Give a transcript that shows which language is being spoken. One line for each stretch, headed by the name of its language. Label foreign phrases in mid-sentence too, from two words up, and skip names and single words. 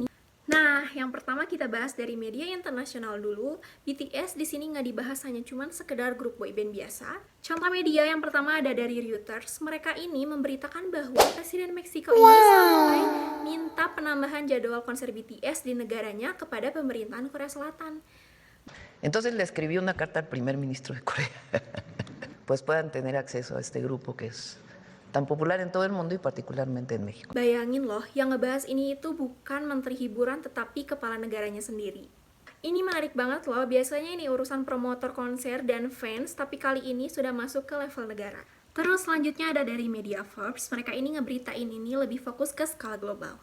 Indonesian: Nah, yang pertama kita bahas dari media internasional dulu. BTS di sini nggak dibahas hanya cuman sekedar grup boyband biasa. Contoh media yang pertama ada dari Reuters. Mereka ini memberitakan bahwa Presiden Meksiko ini sampai minta penambahan jadwal konser BTS di negaranya kepada pemerintahan Korea Selatan.
Spanish: Entonces le escribí una carta al primer ministro de Corea, pues puedan tener acceso a este grupo que es tan popular en todo el mundo y particularmente en México.
Indonesian: Bayangin loh, yang ngebahas ini itu bukan menteri hiburan tetapi kepala negaranya sendiri. Ini menarik banget loh, biasanya ini urusan promotor konser dan fans, tapi kali ini sudah masuk ke level negara. Terus selanjutnya ada dari media Forbes, mereka ini ngeberitain ini lebih fokus ke skala global.